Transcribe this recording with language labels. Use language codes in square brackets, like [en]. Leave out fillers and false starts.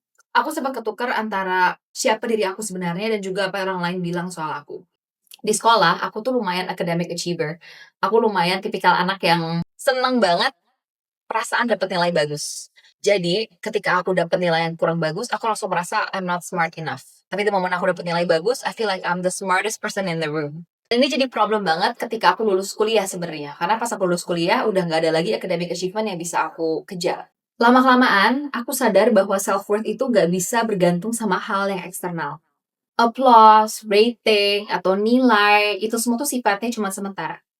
[id] Aku sempat ketukar antara siapa diri aku sebenarnya dan juga apa yang orang lain bilang soal aku. Di sekolah, aku tuh lumayan academic achiever. Aku lumayan tipikal anak yang seneng banget perasaan dapat nilai bagus. Jadi, ketika aku dapat nilai yang kurang bagus, aku langsung merasa [en] I'm not smart enough. [id] Tapi [en] the moment [id] aku dapat nilai bagus, [en] I feel like I'm the smartest person in the room. [id] Dan ini jadi problem banget ketika aku lulus kuliah sebenarnya. Karena pas aku lulus kuliah, udah nggak ada lagi academic achievement yang bisa aku kejar. Lama-kelamaan, aku sadar bahwa self-worth itu nggak bisa bergantung sama hal yang eksternal. Applause, rating, atau nilai, itu semua tuh sifatnya cuma sementara.